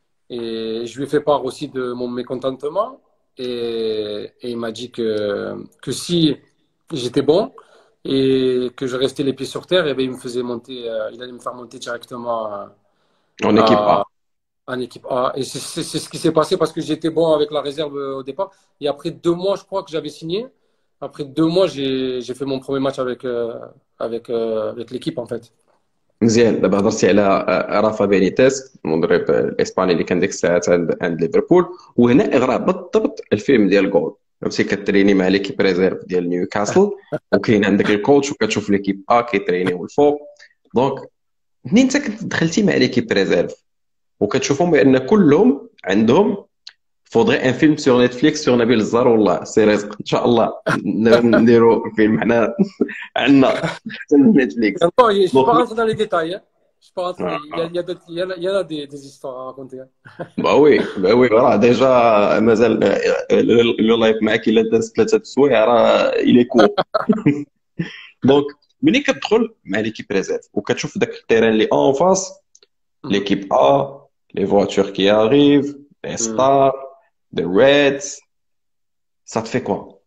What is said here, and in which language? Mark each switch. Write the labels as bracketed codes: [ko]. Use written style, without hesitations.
[fr] Et je lui ai fait part aussi de mon mécontentement. Et il m'a dit que si j'étais bon et que je restais les pieds sur terre, et bien, il allait me faire monter directement En équipe A. à, en équipe A. Et c'est ce qui s'est passé parce que j'étais bon avec la réserve au départ. Et après 2 mois, je crois que j'avais signé. Après 2 mois, j'ai fait mon premier match avec l'équipe, en fait. [ar] مزيان دابا هضرتي على رافا بينيتيز المدرب الاسباني اللي كان ديك الساعات عند ليفربول وهنا اغرى بالضبط الفيلم ديال جول فهمتي كتريني مع ليكيب ريزيرف ديال نيوكاسل وكاين عندك الكوتش وكتشوف ليكيب ا كيترينيو الفوق دونك منين انت كنت دخلتي مع ليكيب ريزيرف وكتشوفهم بان كلهم عندهم فودغي ان فيلم سور نتفليكس سور نبيل الزار والله سي رزق ان شاء الله نديروا فيلم حنا عندنا حتى نتفليكس [fr] Encore, je ne suis [ar] دونك [fr] pas rentré dans les détails, hein. Je suis pas rentré, il y en a des histoires à raconter, hein. [ar] با وي راه ديجا مازال لو لايف معاك الا داز 3 السوايع راه الي كور دونك ملي كتدخل مع ليكيب ريزيرف وكتشوف داك التيران اللي اون فاس Mm. [fr] l'équipe A, les voitures qui arrivent, les Mm. stars, les Reds, ça te fait quoi?